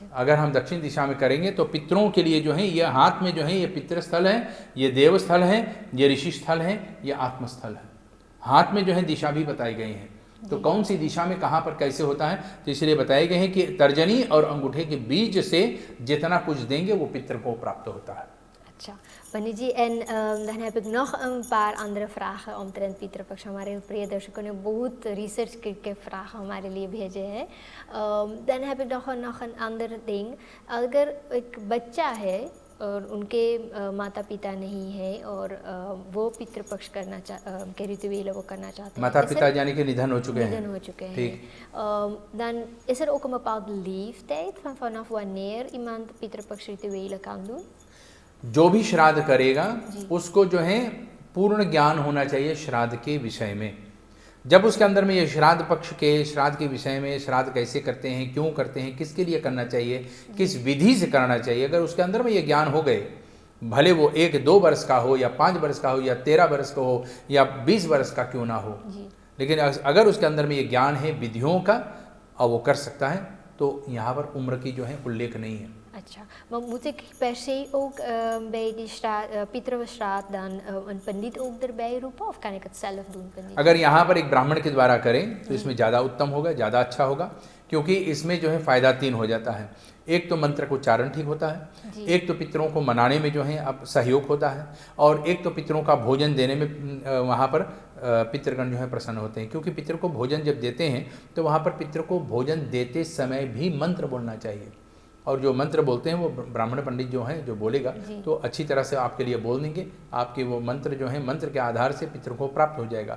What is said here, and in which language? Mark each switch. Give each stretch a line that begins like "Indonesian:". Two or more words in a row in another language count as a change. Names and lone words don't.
Hindi: अगर हम दक्षिण दिशा में करेंगे तो पितरों के लिए जो है ये हाथ में जो है ये पितृ स्थल है, ये देव स्थल है, ये ऋषि स्थल है, ये आत्मस्थल है। हाथ में जो है दिशा भी बताई गई है, तो कौन सी दिशा में कहाँ पर कैसे होता है, तो इसलिए बताए गए हैं कि तर्जनी और अंगूठे के बीच से जितना कुछ देंगे वो पितृ को प्राप्त होता है। अच्छा पंडित जी,
Dutch: en dan heb ik nog een paar andere vragen omtrent पितृपक्ष।
Hindi: हमारे प्रिय दर्शकों ने बहुत रिसर्च करके vragen हमारे लिए भेजे हैं।
Dutch: Dan heb ik nog een ander ding।
Hindi: अगर एक बच्चा है और उनके माता पिता नहीं है और वो पितृपक्ष करना के rituelen वो करना चाहते हैं, माता पिता यानी कि निधन हो चुके हैं, ठीक,
Dutch: dan is er ook een bepaalde leeftijd vanaf wanneer iemand पितृपक्ष rituelen kan doen?
Hindi: जो भी श्राद्ध करेगा उसको जो है पूर्ण ज्ञान होना चाहिए श्राद्ध के विषय में। जब उसके अंदर में ये श्राद्ध पक्ष के, श्राद्ध के विषय में, श्राद्ध कैसे करते हैं, क्यों करते हैं, किसके लिए करना चाहिए, किस विधि से करना चाहिए, अगर उसके अंदर में ये ज्ञान हो गए, भले वो 1-2 वर्ष का हो या 5 वर्ष का हो या 13 वर्ष का हो या 20 वर्ष का क्यों ना हो, लेकिन अगर उसके अंदर में ये ज्ञान है विधियों का और वो कर सकता है, तो यहाँ पर उम्र की जो है उल्लेख नहीं है। अच्छा,
Dutch: maar moet ik per se ook bij die पितृश्राद्ध dan een पंडित ook erbij roepen of kan ik het zelf doen पंडित?
Hindi: अगर यहाँ पर एक ब्राह्मण के द्वारा करें तो इसमें ज़्यादा उत्तम होगा, ज़्यादा अच्छा होगा, क्योंकि इसमें जो है फ़ायदा 3 हो जाता है। एक तो मंत्र को उच्चारण ठीक होता है, एक तो पितरों को मनाने में जो है अब सहयोग होता है, और एक तो पितरों का भोजन देने में वहाँ पर पितृगण जो है प्रसन्न होते हैं, क्योंकि पितर को भोजन जब देते हैं तो वहाँ पर पितर को भोजन देते समय भी मंत्र बोलना चाहिए, और जो मंत्र बोलते हैं वो ब्राह्मण पंडित जो हैं जो बोलेगा तो अच्छी तरह से आपके लिए बोल देंगे, आपके वो मंत्र जो है मंत्र के आधार से पितर को प्राप्त हो जाएगा।